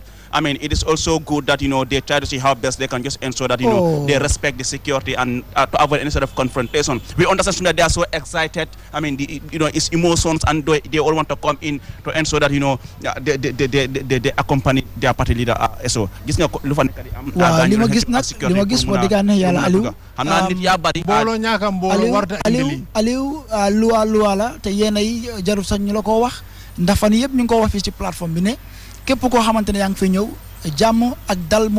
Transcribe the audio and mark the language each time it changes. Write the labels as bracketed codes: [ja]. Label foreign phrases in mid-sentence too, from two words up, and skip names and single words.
[en] I mean, it is also good that, they try to see how best they can just ensure that, they respect the security and to avoid any sort of confrontation. We understand that they are so excited. I mean, it's emotions, and they all want to come in to ensure that, they accompany their party leader. So, [wo] gis nga lu fa nekk di am. Waaw li ma gis wax dëgg yàlla Aliou. Xam naa nit yaa bari. Mbooloo ñaaka mbooloo warta indi. Aliou luwa la te yéen ay jarul sax ñu la ko wax ndax fan yëpp ñu ngi ko wax fii ci plateforme bi ne képp koo xamante ne yaa ngi fi ñëw jàmm ak dal moo